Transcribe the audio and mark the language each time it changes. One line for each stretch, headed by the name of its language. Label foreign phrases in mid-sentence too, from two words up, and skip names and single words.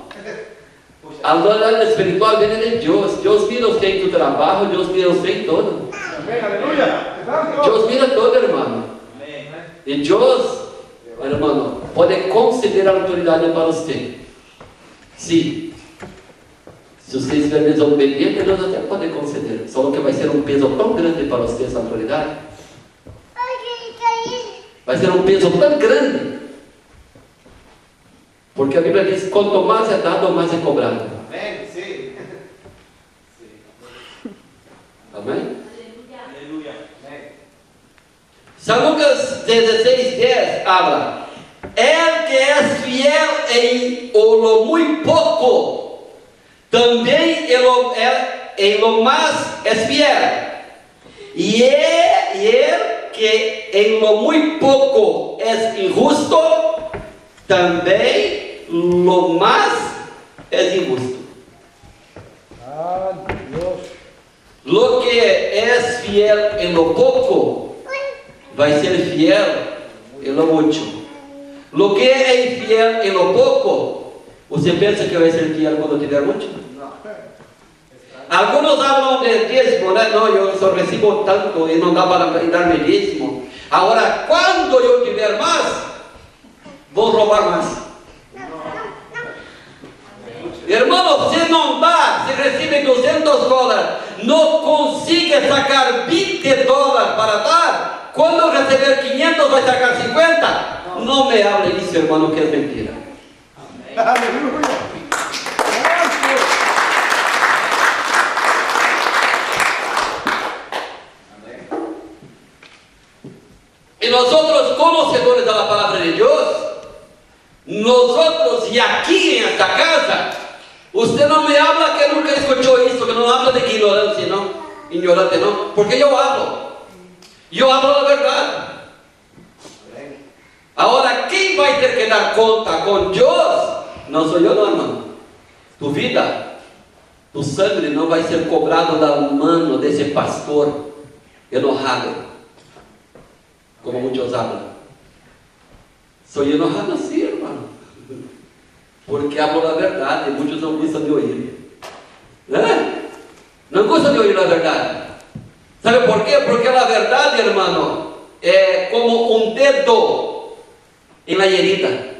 Spanish: A autoridad espiritual viene de Dios. Dios mira usted en tu trabajo, Dios mira usted en todo. Amén, aleluya. Dios mira todo, hermano. Y Dios, hermano, puede conceder autoridad para usted. Sí. Si usted
Portuguese: estiver desobediente, Deus até pode conceder. Só que vai ser um peso tão grande para você essa autoridade. Vai ser um peso tão grande. Porque a Bíblia diz: quanto mais é dado, mais é cobrado. Amém, sim. Amém? Aleluia. Amém.
Spanish: São Lucas 16:10 habla: El que es fiel em lo muy poco,
Portuguese: também em
Spanish: lo más es fiel. Y el que en lo muy poco es injusto, também lo más es injusto. Ah, Dios. Lo que es fiel en lo poco,
Portuguese: vai ser
Spanish: fiel en lo mucho. Lo que é infiel en lo poco,
Portuguese: você pensa que vai ser fiel quando tiver mucho?
Spanish: Algunos hablan de dízimo, né?
Portuguese: Não, eu só recebo tanto e não dá para dar-me dízimo. Agora, quando eu tiver mais, vou roubar mais. Irmão, se não dá, se recebe $200, não consiga sacar $20 para dar, quando receber 500 vai sacar 50? Não me hable disso, irmão, que é mentira.
Spanish: Aleluya. Y nosotros, conocedores de la palabra de Dios, nosotros y aquí en esta casa, usted no me habla que nunca escuchó esto, que no habla de ignorancia, ¿no? Ignorante, ¿no? Porque yo hablo la verdad. Ahora, ¿quién va a tener que dar cuenta con Dios? No soy yo, no, hermano. Tu vida, tu sangre no va a ser cobrado da mano
Portuguese: desse pastor
Spanish: enojado, como muitos hablan. Soy enojado, sí, hermano, porque hablo la verdad y muchos no gustan de oír. No gustan de oír la verdad. ¿Sabe por qué? Porque la verdad, hermano, es como un dedo en la herida.